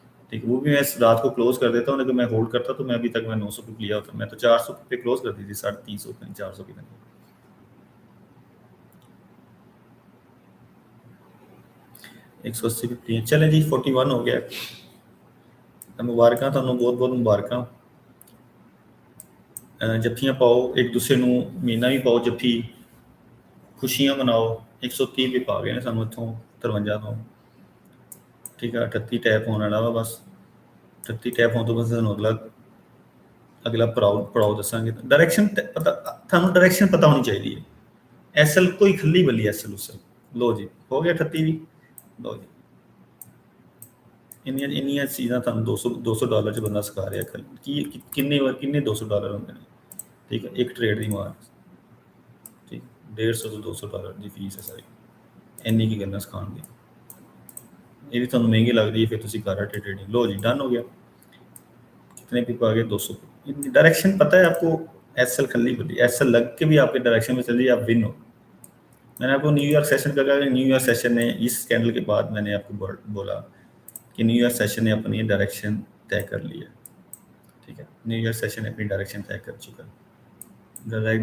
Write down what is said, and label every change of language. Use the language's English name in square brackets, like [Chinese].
[Hindi] ठीक है, वो भी मैं रात को क्लोज कर देता हूँ, नहीं तो मैं होल्ड करता तो मैं अभी तक मैं 900 पे लिया होता। मैं तो 400 पे क्लोज कर दी थी, 350 पे, 400 की। 180 50 है, चले जी 41 हो गया। मुबारक [Punjabi] ਤੁਹਾਨੂੰ [Hindi] बहुत बहुत मुबारक। [Punjabi] जफ्फियां पाओ एक दूसरे ਨੂੰ, ਮਹੀਨਾ ਵੀ ਪਾਓ ਜੱਫੀ, ਖੁਸ਼ੀਆਂ ਮਨਾਓ। 130 ਵੀ ਪਾ ਗਏ ਨੇ ਸਾਨੂੰ ਇੱਥੋਂ 53 ਤੋਂ। ਠੀਕ ਹੈ, 38 ਟੈਪ ਹੋਣ ਵਾਲਾ ਵਾ ਬਸ। 38 ਟੈਪ ਹੋਣ ਤੋਂ ਬਸ ਸਾਨੂੰ ਅਗਲਾ ਪੜਾਓ ਦੱਸਾਂਗੇ। डायरेक्शन ਪਤਾ, ਤੁਹਾਨੂੰ डायरेक्शन ਪਤਾ ਹੋਣੀ ਚਾਹੀਦੀ ਹੈ। ਐਸਐਲ ਕੋਈ ਖੱਲੀ ਬੱਲੀ ਐਸਐਲ ਉਸਲ। ਲੋ ਜੀ ਹੋ ਗਿਆ 38 ਵੀ। ਲੋ ਜੀ ਇੰਨੀਆਂ ਇੰਨੀਆਂ ਚੀਜ਼ਾਂ ਤੁਹਾਨੂੰ 200 ਡਾਲਰ 'ਚ ਬੰਦਾ ਸਿਖਾ ਰਿਹਾ। ਕਿੰਨੇ 200 ਡਾਲਰ ਹੁੰਦੇ ਨੇ। ਠੀਕ ਹੈ, ਇੱਕ ਟ੍ਰੇਡ ਦੀ ਮਾਰ। ਠੀਕ, 150 ਤੋਂ 200 ਡਾਲਰ ਦੀ ਫੀਸ ਹੈ ਸਾਰੀ। ਇੰਨੀ ਕੀ ਗੱਲਾਂ ਸਿਖਾਉਣ ਦੀ। ਇਹ ਵੀ ਤੁਹਾਨੂੰ ਮਹਿੰਗੀ ਲੱਗਦੀ ਹੈ, ਫਿਰ ਤੁਸੀਂ ਕਰ ਰਹੇ ट्रेडिंग। [Hindi] लो जी डन हो गया। कितने पिप आ गए? 200। डायरेक्शन पता है आपको। एसएल खल्ली बल्ली, एसएल लग के भी आपके डायरेक्शन में चल रही है, आप विन हो। मैंने आपको न्यूयॉर्क सेशन का कहा, न्यूयॉर्क सेशन ने इस कैंडल के बाद मैंने आपको बोला कि न्यूयॉर्क सेशन ने अपनी डायरेक्शन तय कर ली है। ठीक है, न्यूयॉर्क सेशन ने अपनी डायरेक्शन तय कर चुका है।